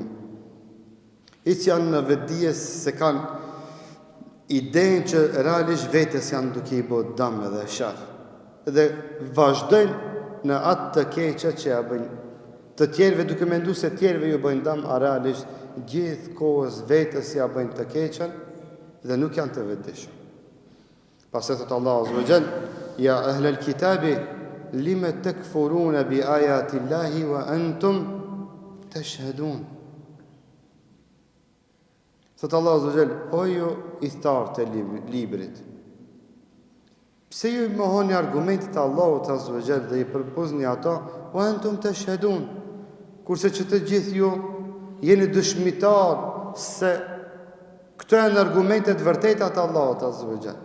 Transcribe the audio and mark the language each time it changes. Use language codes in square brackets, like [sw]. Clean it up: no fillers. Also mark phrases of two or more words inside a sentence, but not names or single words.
[sq] Hiç janë në vetdije se kanë idenë që realisht vetes janë duke i bërë dëm dhe sharr. Dhe vazhdojnë në atë të keqe që ja bëjnë të tjerëve, duke menduar se tjerëve ju bëjnë dëm, a realisht gjithë kohës vetes ja bëjnë të keqen dhe nuk janë të vetëdijshëm. Pastaj thotë [ar] Allah عز وجل يا أهل الكتاب لم تكفرون بآيات الله وأنتم تشهدون. [sq] Thotë Allah [ar] عز وجل, [sq] o ju i thartë të librit, pse ju i mohoni argumentet e Allahut [ar] عز وجل [sq] dhe i përpozni ato [ar] وأنتم تشهدون, [sq] kurse që të gjithë ju jeni dëshmitar se këto janë argumentet vërteta të Allahut [ar] عز وجل.